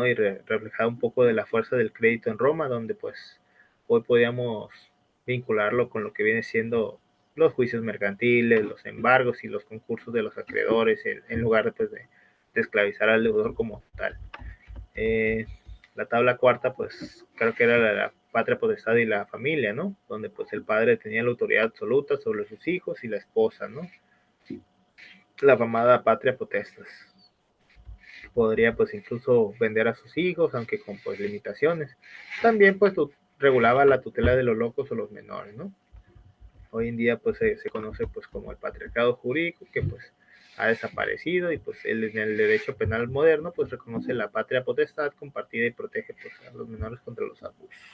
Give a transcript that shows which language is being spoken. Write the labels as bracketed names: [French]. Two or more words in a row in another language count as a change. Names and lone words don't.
[Spanish] Y reflejaba un poco de la fuerza del crédito en Roma, donde pues hoy podíamos vincularlo con lo que viene siendo los juicios mercantiles, los embargos y los concursos de los acreedores, en lugar pues, de esclavizar al deudor como tal. La tabla cuarta, pues creo que era la patria potestad y la familia, ¿no? Donde pues el padre tenía la autoridad absoluta sobre sus hijos y la esposa, ¿no? La famada [Latin] patria potestas. [Spanish] Podría pues incluso vender a sus hijos, aunque con pues limitaciones. También pues regulaba la tutela de los locos o los menores, ¿no? Hoy en día pues se conoce pues como el patriarcado jurídico, que pues ha desaparecido, y pues en el derecho penal moderno pues reconoce la patria potestad compartida y protege pues a los menores contra los abusos.